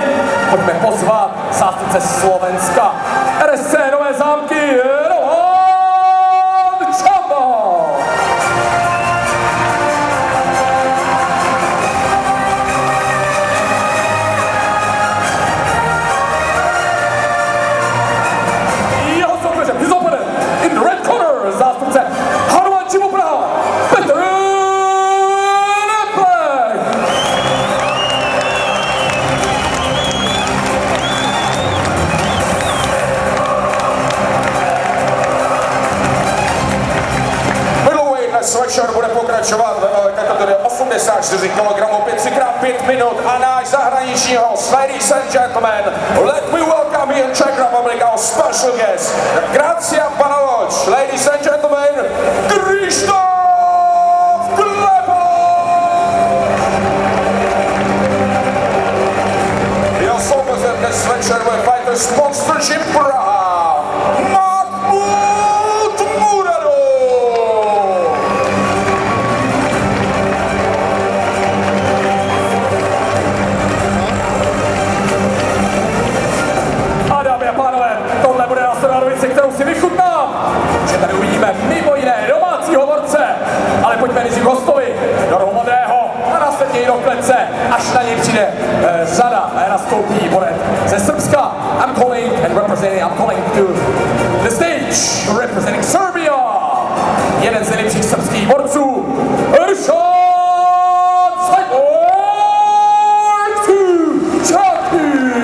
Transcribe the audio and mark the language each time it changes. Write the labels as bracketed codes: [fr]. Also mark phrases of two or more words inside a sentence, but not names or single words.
[cs] Pojďme pozvat zástupce Slovenska, RSC Nové Zámky, Roman Čamba. Jeho soupeřem, [en] his opponent, in the red corner, [cs] zástupce Hanumančimu Praha, Petr Neplech. Večer bude pokračovat ve kategorii 84 kg, opět 3x5 minut a náš zahraniční host, [en] ladies and gentlemen, let me welcome here in Czech Republic our special guest, Gracia Panaloč, ladies and gentlemen, Krzysztof Klepa. [cs] Jeho soupeřem dnes večer bude fighter z Monsterčím Praha, Mahmud Muradov. Kterou si vychutnám, že tady uvidíme mimo jiné domácího borce, ale pojďme nejdřív hostovi do rohu modrého a následně i do klece, až na něj přijde řada a nastoupí borec ze Srbska. [en] I'm calling to the stage representing Serbia, [cs] jeden z nejlepších srbských borců, Ršad Čaky.